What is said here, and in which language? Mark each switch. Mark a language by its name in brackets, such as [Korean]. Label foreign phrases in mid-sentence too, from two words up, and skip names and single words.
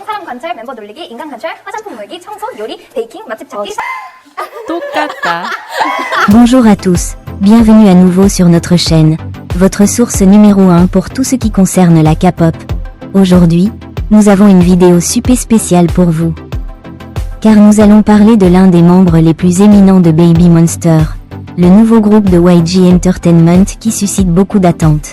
[Korean] 관찰, 멤버 놀리기, 인간 관찰, 화장품 몰기, 청소, 요리, 베이킹, 맛집 찾기. 똑같다. [French] Bonjour à tous, bienvenue à nouveau sur notre chaîne, votre source numéro 1 pour tout ce qui concerne la K-pop. Aujourd'hui, nous avons une vidéo super spéciale pour vous. Car nous allons parler de l'un des membres les plus éminents de Baby Monster, le nouveau groupe de YG Entertainment qui suscite beaucoup d'attentes.